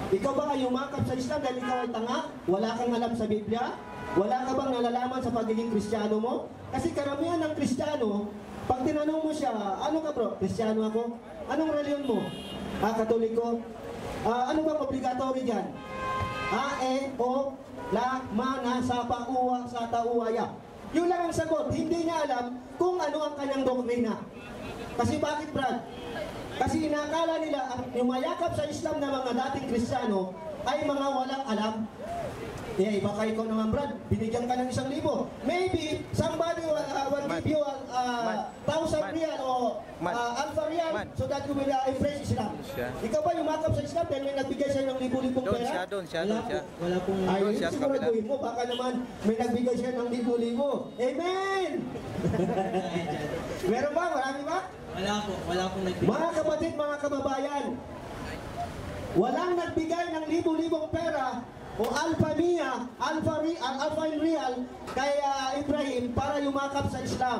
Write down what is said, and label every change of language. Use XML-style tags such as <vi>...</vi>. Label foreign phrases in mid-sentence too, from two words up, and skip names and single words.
<tl>Ikaw ba ay umakap sa Islam dahil ikaw ay tanga? Wala kang alam sa Biblia? Wala ka bang nalalaman sa pagiging Kristiyano mo? Kasi karamihan ng Kristiyano, pag tinanong mo siya, ano ka bro? Kristiyano ako? Anong reliyon mo? Katoliko? Ano bang obligatory dyan? O, la, mana, sapa, uwa, sata, uwaya. Yun lang ang sagot. Hindi niya alam kung ano ang kanyang doktrina. Kasi bakit, Brad? Kasi inakala nila ang yumayakap sa Islam na mga dating Kristiyano ay mga walang alam. Baka ikaw naman, Brad, binigyan ka ng 1,000.</tl> <en>Maybe somebody will give you 1,000 real o alpha real so that you will embrace Islam.</en> <tl>Ikaw ba yumakap sa Islam dahil may nagbigay sa'yo ng libo-libong pera? Wala pong... Siguraduhin mo, baka naman may nagbigay siya ng libo-libo. Amen! Meron ba? Marami ba? Wala pong nagbigay. Mga kapatid, mga kababayan, walang nagbigay ng libo-libong pera o alpha in real kay Ibrahim para yumakap sa Islam.</tl>